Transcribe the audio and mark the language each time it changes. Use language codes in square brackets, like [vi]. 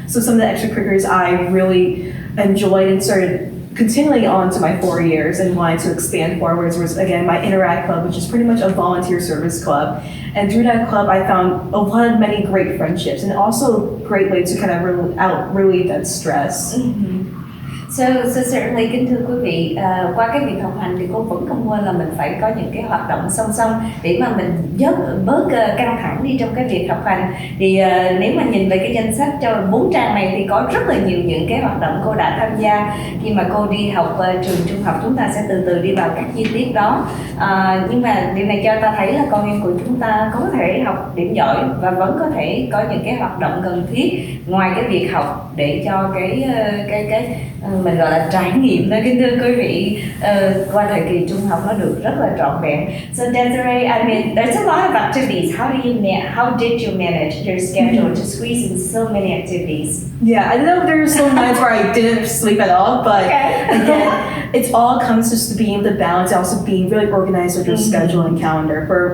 [en] So some of the extracurriculars I really enjoyed and started continuing on to my 4 years and wanted to expand forwards was, again, my Interact Club, which is pretty much a volunteer service club. And through that club, I found many great friendships, and also a great way to kind of relieve that stress. Mm-hmm. So certainly, [vi] kính thưa quý vị, qua cái việc học hành thì cô vẫn không quên là mình phải có những cái hoạt động song song để mà mình bớt căng thẳng đi trong cái việc học hành. Thì nếu mà nhìn về cái danh sách cho 4 trang này thì có rất là nhiều những cái hoạt động cô đã tham gia khi mà cô đi học trường trung học. Chúng ta sẽ từ từ đi vào các chi tiết đó. Nhưng mà điều này cho ta thấy là con em của chúng ta có thể học điểm giỏi và vẫn có thể có những cái hoạt động cần thiết ngoài cái việc học để cho cái mình gọi là trải nghiệm đó, kính thưa quý vị, qua thời kỳ trung học nó được rất là trọn vẹn. [en] So Desiree, I mean, there's a lot of activities. How did you manage your schedule to squeeze in so many activities? Yeah, I know there were some nights where I didn't sleep at all, but again, it all comes just to being able to balance, and also being really organized with your schedule and calendar.